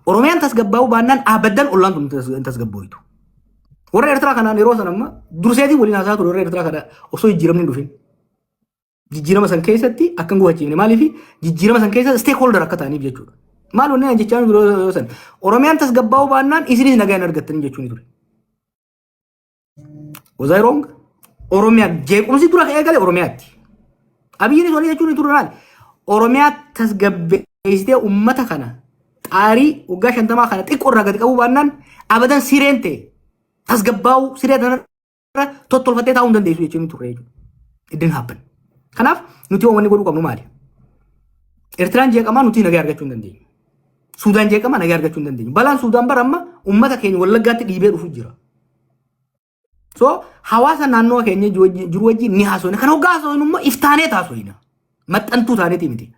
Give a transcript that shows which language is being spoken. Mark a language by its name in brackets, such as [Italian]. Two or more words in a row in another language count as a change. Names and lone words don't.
[Oromo] Oromiyaan tasgabbaa'uu baannaan abaddan ollaan tun hin tasgabbooytu. Warra Eertiraa kanaan yeroo sana amma durseetii waliin haasaa ture warra Eertiraa kana osoo jijjiiramni dhufin. Jijjiirama san keessatti akkan gufachiifne maaliif jijjiirama san keessa stakeholder akka ta'aniif jechuudha. Maal wanni jechaan yeroo san Oromiyaan tasgabbaa'uu baannaan isinis nagaa hin argattanii jechuun ture. [English] Was I wrong? [Oromo] Oromiyaan jeequmsi dura ka'ee galee Oromiyaatti. Abiyyiin walii jechuun ture maali? Oromiyaa tasgabbeessitee uummata kana xaarii waggaa 50 kana xiqqoo irraa gadi qabuu baannaan abadan sireen ta'e tasgabbaa'uu siree kanarra tottolfattee taa'uu hin dandeessu jechuun ture jechuudha. [English] It didn't happen. [Oromo] Kanaaf nuti wanni godhuu qabnu maali? Eertiraan jeeqamaa nuti nagaa argachuu hin dandeenyu. Suudaan jeeqamaa nagaa argachuu hin dandeenyu. Balaan Suudaan bara amma uummata keenya Wallaggaatti dhiibee dhufu jira. So hawaasa naannoo keenya jiru wajjin ni haasofna. Kan hoggaa haasofnu immoo iftaanee taasofna. Maxxantuu taaneeti miti.